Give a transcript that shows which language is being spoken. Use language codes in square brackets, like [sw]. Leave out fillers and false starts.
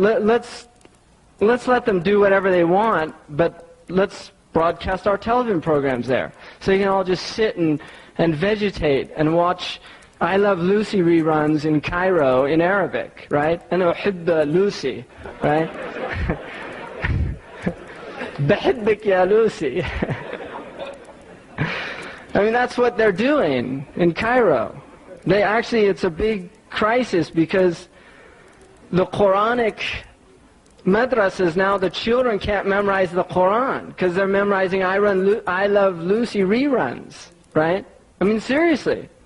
[en] Let's let them do whatever they want, but let's broadcast our television programs there. So you can all just sit and vegetate and watch I Love Lucy reruns in Cairo in Arabic, right? [ar] أنا أحب Lucy, [en] right? [ar] بحبك يا Lucy. [en] I mean, that's what they're doing in Cairo. It's a big crisis because the Quranic madrasas now, the children can't memorize the Quran because they're memorizing I Love Lucy reruns, right? I mean, seriously.